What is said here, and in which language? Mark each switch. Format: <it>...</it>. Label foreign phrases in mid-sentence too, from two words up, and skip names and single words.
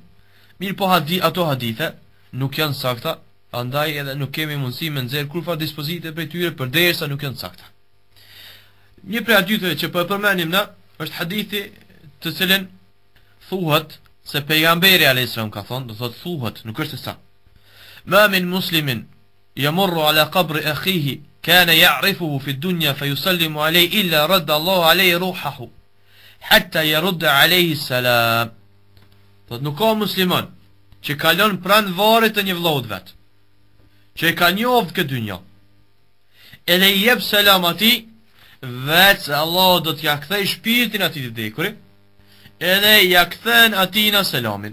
<sq>Mirë po ato hadithe nuk janë sakta, andaj edhe nuk kemi mundësi me nxjerr kurfar dispozite prej tyre përderisa nuk janë sakta. Një prej haditheve që po e përmendim na është hadithi të cilën thuhet se pejgamberi</sq> <ar>عليه السلام</ar> <sq>ka thonë, do thot thuhet, nuk është sa.</sq> <ar>ما من مسلم يمر على قبر أخيه كان يعرفه في الدنيا فيسلم عليه إلا رد الله عليه روحه حتى يرد عليه السلام.</ar> <sq>Thot nuk ka musliman që kalon pranë varrit të një vllaut vet, që e ka njoft këtë dynja, edhe i jep selam atij, vetë se Allah do t'ja kthej shpirtin atij të vdekurit, edhe ja kthen atina selamin.</sq>